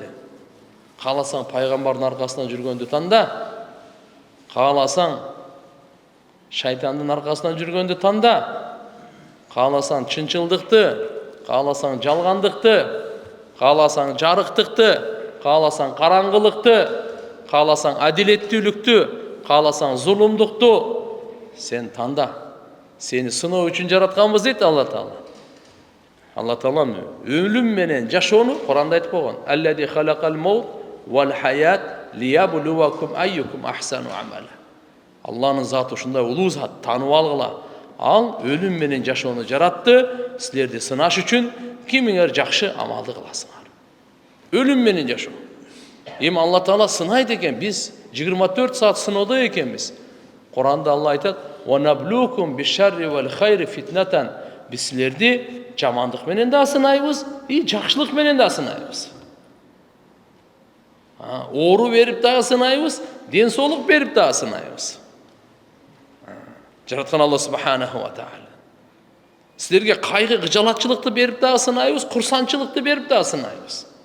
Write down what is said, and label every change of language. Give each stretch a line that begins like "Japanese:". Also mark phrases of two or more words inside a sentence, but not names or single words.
Kyrgyz: Кааласаң пайгамбардын аркасынан жүргөндү танда, кааласаң шайтандын аркасынан жүргөндү танда, кааласаң чынчылдыкты, кааласаң жалгандыкты, кааласаң жарыктыкты, кааласаң караңгылыкты, кааласаң адилеттүүлүктү, кааласаң зулумдукту, сен танда. Сени сыноо үчүн жаратканбыз дейт Алла Таала. Алла Таалам өлүм менен жашоону Куранда айтып койгон.
Arabic: الذي خلق الموت والحياة ليبلوكم أيكم أحسن عملا.
Kyrgyz: Алланын заты ушундай улуу зат, таанып алгыла. Ал өлүм менен жашоону жаратты, силерди сынаш үчүн, кимиңер жакшы амалды кыласыңар. Өлүм менен жашоо. Эми Алла Таала сынайт экен, биз 24 саат сыноодо экенбиз. Куранда Алла айтат:
Arabic: "ونبلوكم بالشر والخير فتنة",
Kyrgyz: биз силерди жамандык менен да сынайбыз, жакшылык менен да сынайбыз. Оору берип дагы сынайбыз, ден соолук берип дагы сынайбыз. Жараткан Алла
Arabic: سبحانه وتعالى.
Kyrgyz: Силерге кайгы, кыжалатчылыкты берип дагы сынайбыз, курсанчылыкты берип дагы сынайбыз.